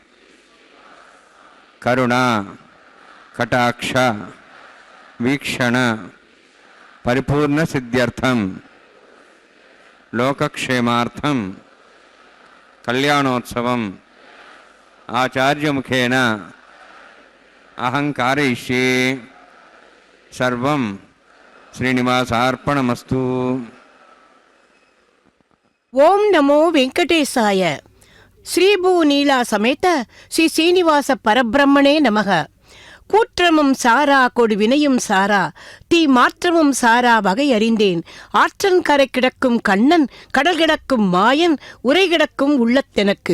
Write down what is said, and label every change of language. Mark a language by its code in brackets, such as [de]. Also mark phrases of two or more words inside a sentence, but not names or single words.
[sa] करुणा कटाक्ष वीक्षण परिपूर्ण सिद्ध्यर्थम लोकक्षेमार्थम कल्याणोत्सवम आचार्य मुखेन अहं कारयिष्ये. सर्वं श्रीनिवासार्पणमस्तु. ॐ नमो वेङ्कटेशाय. श्रीभू नीला समेत श्री श्रीनिवास परब्रह्मणे नमः. [ta] கூற்றமும் சாரா கொடு வினையும் சாரா தீ மாற்றமும் சாரா வகை அறிந்தேன். ஆற்றன் கரை கிடக்கும் கண்ணன் கடல் கிடக்கும் மாயன் உரை கிடக்கும் உள்ளத்தெனக்கு.